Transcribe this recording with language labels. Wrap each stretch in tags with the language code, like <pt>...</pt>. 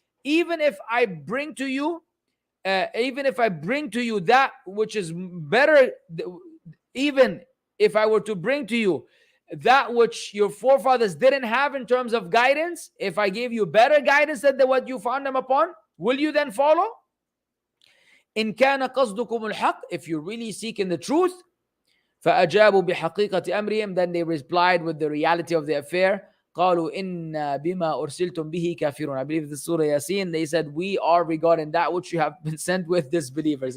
<en>Even if I bring to you that which is better, even if I were to bring to you that which your forefathers didn't have in terms of guidance, if I gave you better guidance than what you found them upon, will you then follow?</en> <ar>إن كان قصدكم الحق,</ar> <en>if you're really seeking the truth,</en> <ar>فأجابوا بحقيقة أمرهم,</ar> <en>then they replied with the reality of the affair.</en> <ar>قالوا إنا بما أرسلتم به كافرون.</ar> <en>I believe the Surah Yasin, they said, we are regarding that which you have been sent with disbelievers.</en>